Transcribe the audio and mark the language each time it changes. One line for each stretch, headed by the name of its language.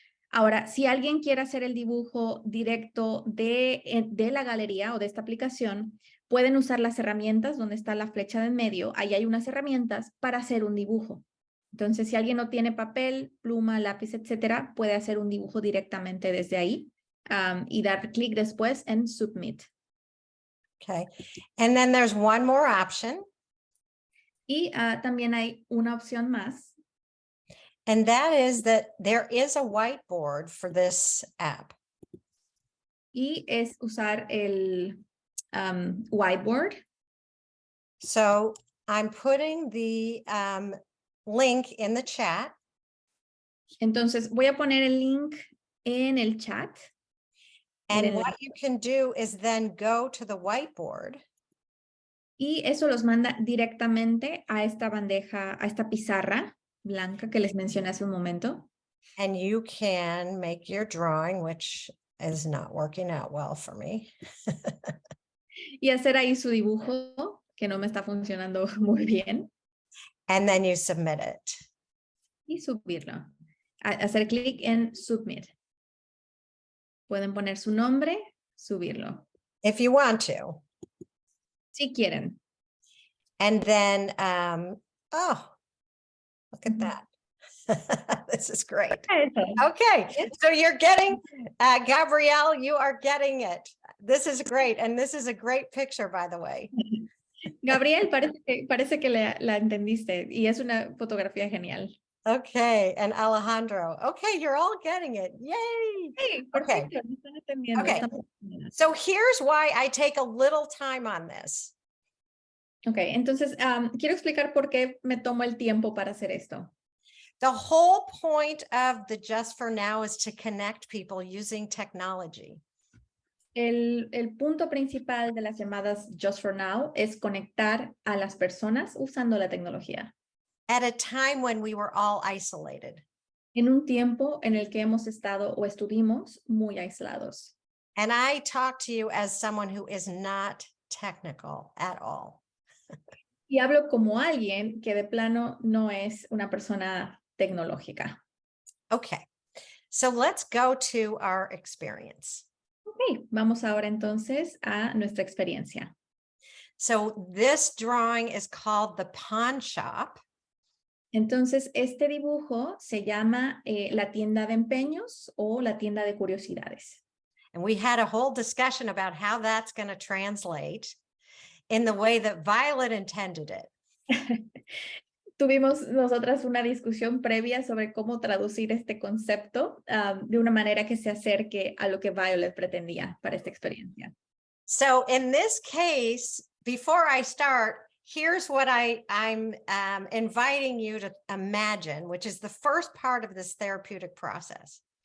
Spanish: Ahora, si alguien quiere hacer el dibujo directo de la galería o de esta aplicación, pueden usar las herramientas donde está la flecha de en medio. Ahí hay unas herramientas para hacer un dibujo. Entonces, si alguien no tiene papel, pluma, lápiz, etcétera, puede hacer un dibujo directamente desde ahí y dar clic después en Submit.
English: Okay. And then there's one more option.
Spanish: Y también hay una opción más,
English: and that is that there is a whiteboard for this app.
Spanish: y es usar el whiteboard.
English: So I'm putting the link in the chat.
Spanish: Entonces voy a poner el link en el chat.
English: And
Spanish: el
English: what you can do is then go to the whiteboard.
Spanish: Y eso los manda directamente a esta bandeja, a esta pizarra blanca que les mencioné hace un momento.
English: And you can make your drawing, which is not working out well for me.
Spanish: Y hacer ahí su dibujo, que no me está funcionando muy bien.
English: And then you submit it.
Spanish: Y subirlo. Hacer clic en Submit. Pueden poner su nombre, subirlo.
English: If you want to.
Spanish: Si quieren.
English: And then, oh, look at Ujú. that. This is great.
Spanish: Eso.
English: Okay, so you're getting, Gabrielle, you are getting it. This is great. And this is a great picture, by the way.
Spanish: Gabriel, parece que la entendiste y es una fotografía genial.
English: Okay, and Alejandro. Okay, you're all getting it. Yay. Hey, Okay.
Spanish: perfecto, me están entendiendo.
English: Okay. So here's why I take a little time on this.
Spanish: Ok, entonces quiero explicar por qué me tomo el tiempo para hacer esto.
English: The whole point of the Just for Now is to connect people using technology.
Spanish: El punto principal de las llamadas Just for Now es conectar a las personas usando la tecnología.
English: At a time when we were all isolated.
Spanish: En un tiempo en el que hemos estado o estuvimos muy aislados.
English: And I talk to you as someone who is not technical at all.
Spanish: Y hablo como alguien que de plano no es una persona tecnológica.
English: Okay, so let's go to our experience.
Spanish: Ok, vamos ahora entonces a nuestra experiencia.
English: So this drawing is called the pawn shop.
Spanish: Entonces, este dibujo se llama la tienda de empeños o la tienda de curiosidades.
English: And we had a whole discussion about how that's going to translate in the way that Violet intended it.
Spanish: Tuvimos nosotras una discusión previa sobre cómo traducir este concepto de una manera que se acerque a lo que Violet pretendía para esta experiencia.
English: So in this case, before I start, here's what I'm inviting you to imagine, which is the first part of this therapeutic process.